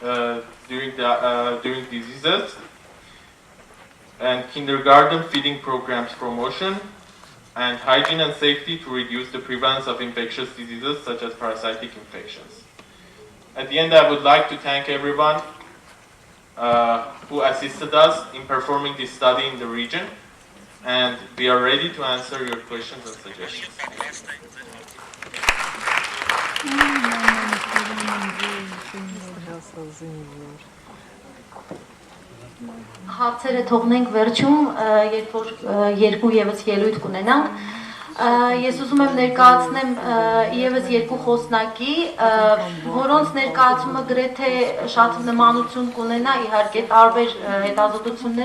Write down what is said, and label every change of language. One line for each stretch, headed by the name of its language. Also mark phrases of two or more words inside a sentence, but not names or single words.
English: diseases, and kindergarten feeding programs promotion, and hygiene and safety to reduce the prevalence of infectious diseases such as parasitic infections. At the end, I would like to thank everyone who assisted us in performing this study in the region, and we are ready to answer your questions and suggestions.
Armenian: Հարցերը թողնենք վերջում, երբ որ երկու եւս ելույթ կունենանք։ Ես ուզում եմ ներկայացնեմ եւս երկու խոսնակի, որոնց ներկայացումը գրեթե շատ նմանություն կունենա, իհարկե տարբեր հետազոտություններ